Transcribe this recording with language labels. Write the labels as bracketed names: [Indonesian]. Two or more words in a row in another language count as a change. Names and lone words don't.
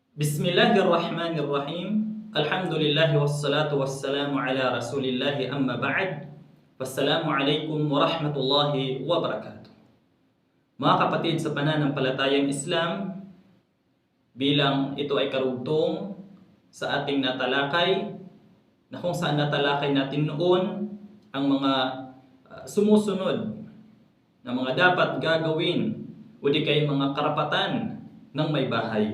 [Arabic] بسم الله الرحمن الرحيم. الحمد لله والصلاة والسلام على رسول الله أما بعد. والسلام عليكم ورحمة الله وبركاته. [Filipino] Mga kapatid sa pananampalatayang Islam, bilang ito ay karugtong sa ating natalakay na kung saan natalakay natin noon ang mga sumusunod na mga dapat gagawin o di kay mga karapatan ng may bahay.